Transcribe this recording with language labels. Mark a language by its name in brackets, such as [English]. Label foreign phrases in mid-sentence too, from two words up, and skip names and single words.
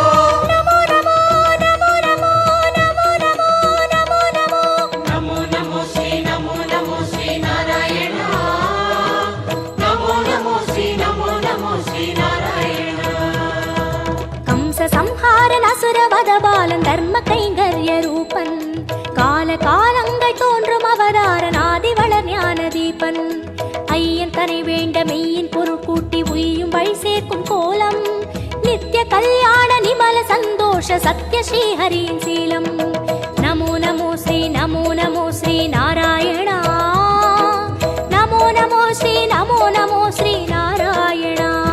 [Sanskrit] नमो नमो नमो नमो नमो नमो नमो नमो नमो नमो श्री नारायण नमो नमो श्री नारायण कंस संहारन असुर वध बालन धर्म [Tamil] கைங்கர்ய ரூபன் கால காலங்கள் தோன்றும் அவதாரன் ஆதிவளர் ஞான தீபன் ஐயன் தனை வேண்ட மெய்யின் பொருள் கூட்டி உய்யும் வழி சேர்க்கும் கோலம் நித்திய கல்யாண நிமல சந்தோஷ சத்ய ஸ்ரீஹரியின் சீலம் நமோ நமோ ஸ்ரீ நாராயணா நமோ நமோ ஸ்ரீ நாராயணா